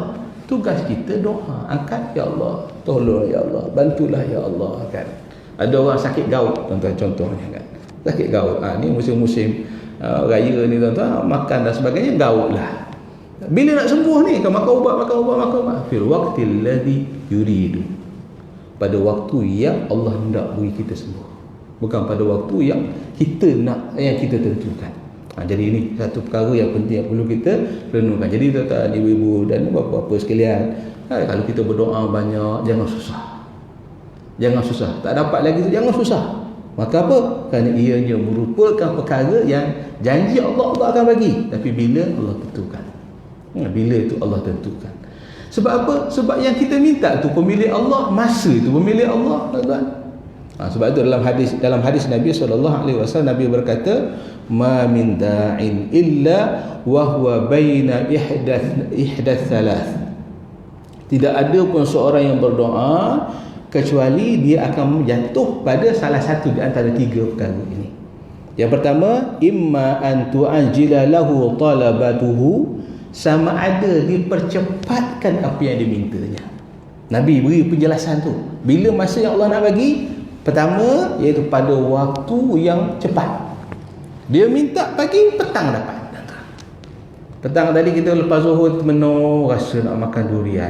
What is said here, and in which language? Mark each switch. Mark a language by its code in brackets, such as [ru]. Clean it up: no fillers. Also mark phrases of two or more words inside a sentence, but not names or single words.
[ms] Tugas kita doa, angkat ya Allah, tolong ya Allah, bantulah ya Allah, kan. Ada orang sakit gout, tuan-tuan, contohnya kan. Sakit gout. Ni musim-musim raya ni, tuan-tuan, makan dan sebagainya, gout lah. Bila nak sembuh ni, kan makan ubat. [ar] في الوقت الذي يريد. [ms] Pada waktu yang Allah hendak bagi kita sembuh. Bukan pada waktu yang kita nak, yang kita tentukan. Jadi ini satu perkara yang penting yang perlu kita renungkan. Jadi tuan-tuan, ibu-ibu dan bapa-bapa sekalian, kalau kita berdoa banyak, jangan susah. Jangan susah. Tak dapat lagi tu, jangan susah. Maka apa? Kerana ianya merupakan perkara yang janji Allah akan bagi. Tapi bila Allah tentukan. Bila itu Allah tentukan. Sebab apa? Sebab yang kita minta tu pemilik Allah, masa itu pemilik Allah, tuan-tuan. Sebab itu dalam hadis Nabi SAW, Nabi berkata, [ar] ما من داع إلا وهو بين إحدى ثلاث. [ms] Tidak ada pun seorang yang berdoa kecuali dia akan jatuh pada salah satu di antara tiga perkara ini. Yang pertama, [ar] إما أن تعجل له طلبته, [ms] sama ada dipercepatkan apa yang dimintanya. Nabi beri penjelasan tu. Bila masa yang Allah nak bagi, pertama iaitu pada waktu yang cepat. Dia minta pagi, petang dapat. Petang tadi kita lepas zuhur menung, rasa nak makan durian.